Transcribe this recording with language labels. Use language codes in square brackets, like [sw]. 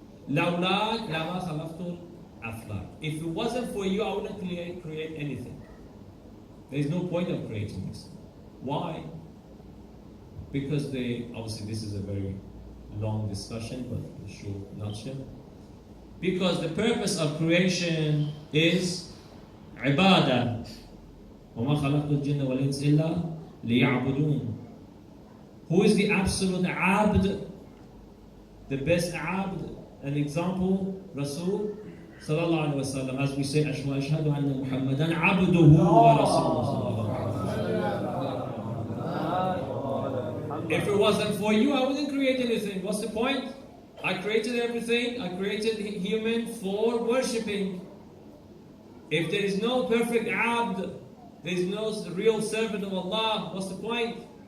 [ar] Lawlak lama khalaqtul aflak. [en] If it wasn't for you, I wouldn't create anything. There's no point of creating this. Why? Because obviously this is a very long discussion, but in a short nutshell. Because the purpose of creation is [ar] عبادة وما خلقت الجن والإنس إلا ليعبدون. [en] Who is the absolute abd? The best abd? An example, Rasul sallallahu alaihi wasallam. As we say, [ar] أشهد أن محمدا عبده ورسوله. [en] If it wasn't for you, I wouldn't create anything. What's the point? I created everything. I created human for worshipping. If there is no perfect abd, there is no real servant of Allah, what's the point?